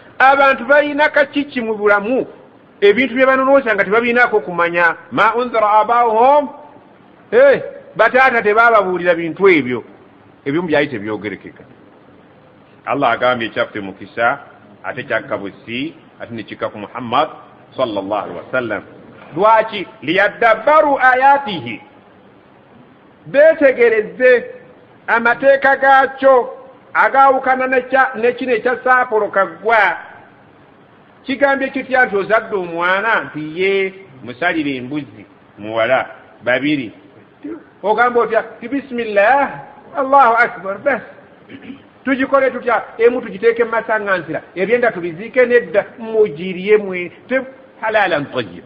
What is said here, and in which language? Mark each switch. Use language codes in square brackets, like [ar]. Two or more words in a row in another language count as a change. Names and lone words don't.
[lg] Abantu balina kakiiki mu bulamu ebintu bye banonoosa nga tebabiinaako kumanya. [ar] Ma unzira [lg] abaahum, bataata tebababuulira bintu ebyo ebimu byali tebyogerekeka. Allah agambye ekyaffe mukisa ate kyakkabusi ate nekikka ku Muhammad [ar] sallallahu alaihi wasallam. [lg] Lwaki? [ar] Liyadabbaru ayatihi, [lg] beetegereze amateeka gaakyo agaawukana ne kino ekya saapolo kaggwa. Kigambye kitya nti ozadde omwana nti ye musalire embuzi muwala babiri, ogamba otya ti [ar] bisimillah Allahu akbar, [lg] bas tugikole tutya, emu tugiteeke mu masaŋŋansira, ebyenda tubiziike nedda mugirye mwe [ar] halalan tayyiba.